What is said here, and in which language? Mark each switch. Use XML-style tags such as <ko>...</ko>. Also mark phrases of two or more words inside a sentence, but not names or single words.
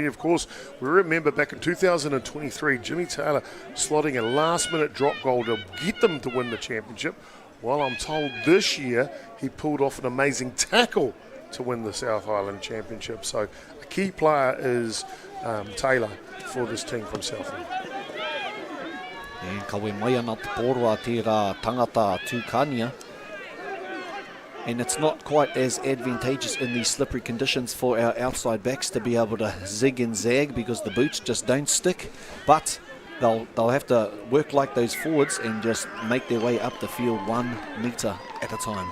<en>Of course, we remember back in 2023, Jimmy Taylor slotting a last-minute drop goal to get them to win the championship. Well, I'm told this year he pulled off an amazing tackle to win the South Island Championship. So a key player is Taylor for this team from Southland.</en> <mi>E kawe mai ana te pōroa tērā tangata Tukania.</mi> <en>And it's not quite as advantageous in these slippery conditions for our outside backs to be able to zig and zag because the boots just don't stick. But they'll have to work like those forwards and just make their way up the field 1 metre at a time.</en>